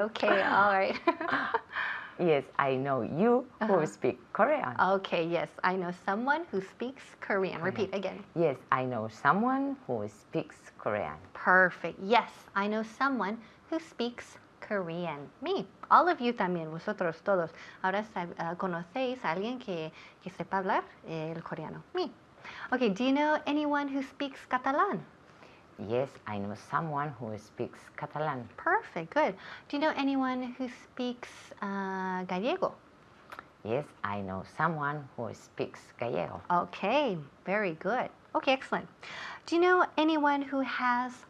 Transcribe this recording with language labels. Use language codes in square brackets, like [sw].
[en] Okay, all right. Yes, I know you who speak Korean. Okay, yes, I know someone who speaks Korean. Repeat again. Yes, I know someone who speaks Korean. Perfect. Yes, I know someone who speaks Korean. Me. All of you [es] también, vosotros todos. Ahora conocéis a alguien que sepa hablar el coreano. [en] Me. Okay, do you know anyone who speaks Catalan? Yes, I know someone who speaks Catalan. Perfect, good. Do you know anyone who speaks Gallego? Yes, I know someone who speaks Gallego. Okay, very good. Okay, excellent. Do you know anyone who has